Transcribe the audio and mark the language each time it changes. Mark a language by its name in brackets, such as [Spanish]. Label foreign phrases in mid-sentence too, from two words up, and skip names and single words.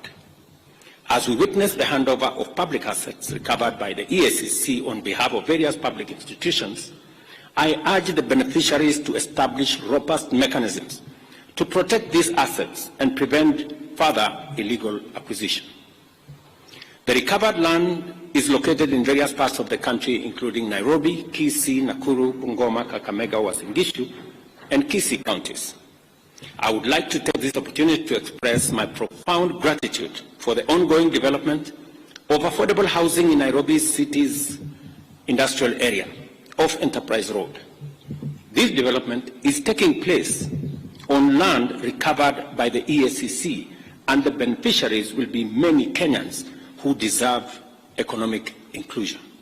[English] As we witness the handover of public assets recovered by the EACC on behalf of various public institutions, I urge the beneficiaries to establish robust mechanisms to protect these assets and prevent further illegal acquisition. The recovered land is located in various parts of the country, including Nairobi, Kisii, Nakuru, Bungoma, Kakamega, Uasin Gishu, and Kisii counties. I would like to take this opportunity to express my profound gratitude for the ongoing development of affordable housing in Nairobi's city's industrial area of Enterprise Road. This development is taking place on land recovered by the EACC, and the beneficiaries will be many Kenyans who deserve economic inclusion.